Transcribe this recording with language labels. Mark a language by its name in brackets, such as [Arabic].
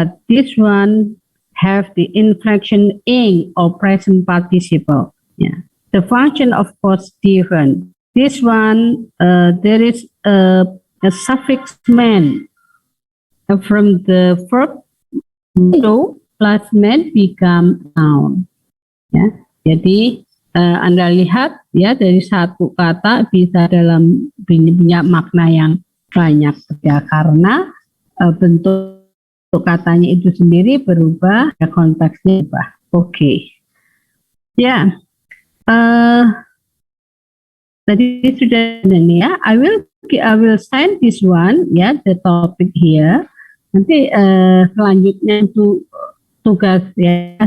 [English] This one have the inflection ing or present participle. Yeah. The function, of course, different. This one, there is a suffix man from the verb endo plus man become noun. [Indonesian] Ya. Jadi Anda lihat ya dari satu kata bisa dalam punya makna yang banyak ya karena bentuk katanya itu sendiri berubah, ya konteksnya berubah. Oke. Ya. Tadi sudah ini ya. [English] I will send this one ya, the topic here. [Indonesian] Nanti selanjutnya untuk tugas ya.